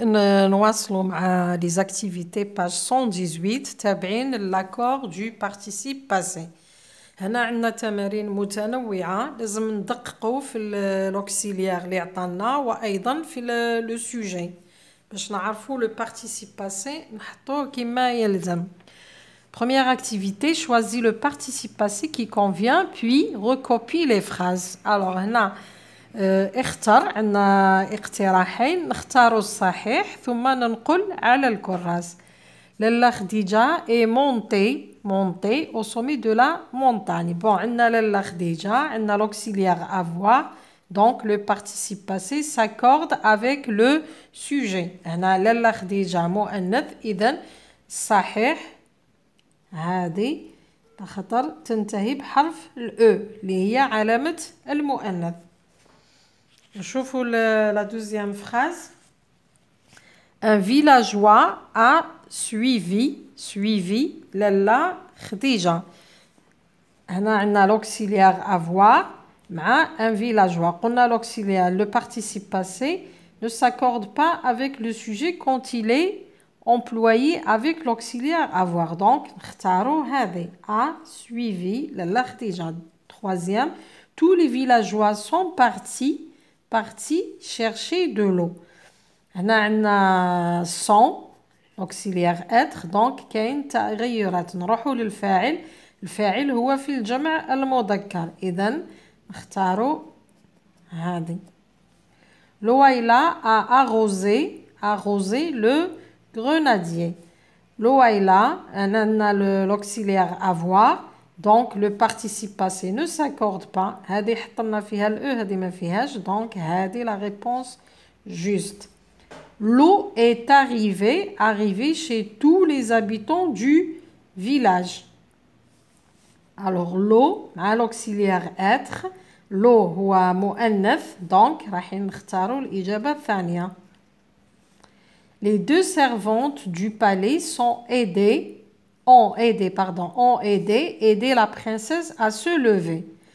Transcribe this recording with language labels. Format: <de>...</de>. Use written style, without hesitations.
<ar>نواصلوا مع</ar> <fr>les activités page 118</fr> <ar>تابعين</ar> <fr>l'accord du participe passé.</fr> <ar>هنا عندنا تمارين متنوعة لازم ندققوا في l'auxiliaire اللي عطانا وأيضا في le sujet باش نعرفوا le participe passé نحطوه كما يلزم.</ar> <fr>Première activité, choisis le participe passé qui convient puis recopie les phrases. Alors</fr> <ar>هنا اختر عندنا اقتراحين نختاروا الصحيح ثم ننقل على الكراس.</ar> <fr>لالا خديجة est montée au sommet de la montagne. Bon,</fr> <ar>عندنا لالا خديجة عندنا</ar> <fr>l'auxiliaire avoir donc le participe passé s'accorde avec le sujet.</fr> <ar>هنا لالا خديجة مؤنث إذن صحيح هذه خطر تنتهي بحرف الأو اللي هي علامة المؤنث. نشوفوا</ar> <fr>la deuxième phrase. Un villageois a suivi لالا خديجة.</fr> <ar>هنا عندنا</ar> <fr>l'auxiliaire avoir مع un villageois. قلنا l'auxiliaire, le participe passé ne s'accorde pas avec le sujet quand il est employé avec l'auxiliaire avoir. Donc</fr> <ar>نختاروا هذه</ar> <fr>a suivi لالا خديجة. Troisième, tous les villageois sont partis chercher de l'eau.</fr> <ar>هنا عندنا</ar> <fr>sont auxiliaire être donc</fr> <ar>كاين تغيرات. نروحوا للفاعل. الفاعل هو في الجمع المذكر إذن نختاروا هذه.</ar> <fr>لويلى a arrosé le grenadier. لويلى</fr> <ar>عندنا</ar> <fr>l'auxiliaire avoir donc le participe passé ne s'accorde pas.</fr> <ar>هذه حطنا فيها الأو هذه ما فيهاش</ar> <fr>donc هذه la réponse juste. L'eau est arrivée chez tous les habitants du village. Alors l'eau</fr> <ar>مع</ar> <fr>l'auxiliaire être l'eau</fr> <ar>هو مؤنث donc راح نختاروا الإجابة الثانية.</ar> <fr>Les deux servantes du palais ont aidé la princesse à se lever.</fr>